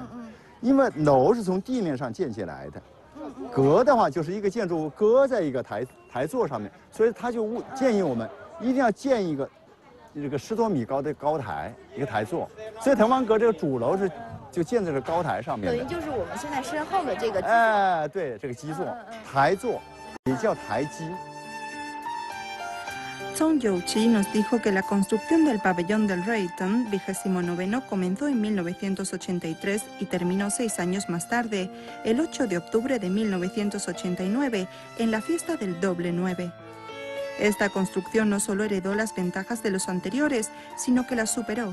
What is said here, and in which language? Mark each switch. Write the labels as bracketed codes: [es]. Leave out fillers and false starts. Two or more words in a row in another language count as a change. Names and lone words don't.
[zh] 因为楼是从地面上建起来的，阁的话就是一个建筑物搁在一个台座上面，所以他就建议我们一定要建一个这个10多米高的高台，一个台座。所以滕王阁这个主楼就建在这高台上面的。等于就是我们现在身后的这个。哎，对，这个基座，台座也叫台基。 [es] Zhong Youqi nos dijo que la construcción del pabellón del Ruytern, 29º, comenzó en 1983 y terminó 6 años más tarde, el 8 de octubre de 1989, en la fiesta del doble 9. Esta construcción no solo heredó las ventajas de los anteriores, sino que las superó.